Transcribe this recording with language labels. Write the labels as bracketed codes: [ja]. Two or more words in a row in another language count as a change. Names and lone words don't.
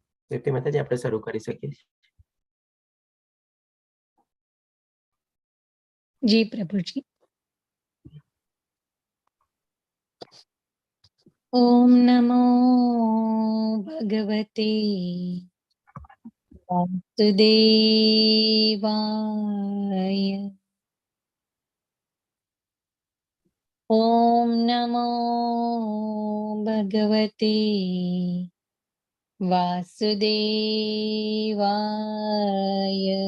[gu] તે માતાજી આપણે શરૂ કરી શકીએ છીએ। [hi] जी प्रभु जी। [sa] ओम नमो भगवते वासुदेवाय। ओम नमो भगवते वासुदेवाय।